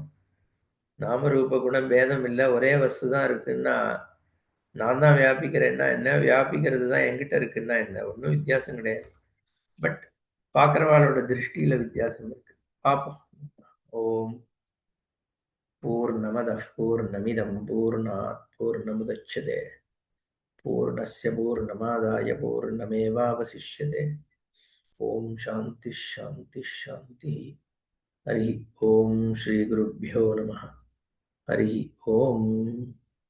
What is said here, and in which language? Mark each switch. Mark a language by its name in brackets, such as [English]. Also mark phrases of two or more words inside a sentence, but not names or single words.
[Tamil] நாம ரூப குணம் பேதம் இல்லை, ஒரே வஸ்து தான் இருக்குன்னா நான் தான் வியாபிக்கிறேன்னா என்ன, வியாபிக்கிறது தான் என்கிட்ட இருக்குன்னா என்ன, ஒன்றும் வித்தியாசம் கிடையாது. பட் பார்க்குறவாளோட திருஷ்டியில வித்தியாசம் இருக்கு. [Sanskrit] பார்ப்போம். ओम् पूर्णमदः पूर्णमिदं पूर्णात् पूर्णमुदच्यते पूर्णस्य पूर्णमादाय पूर्णमेवावशिष्यते. ओम् शान्ति शान्ति शान्ति. हरि ओम् श्री गुरुभ्यो नमः. हरि ओम्.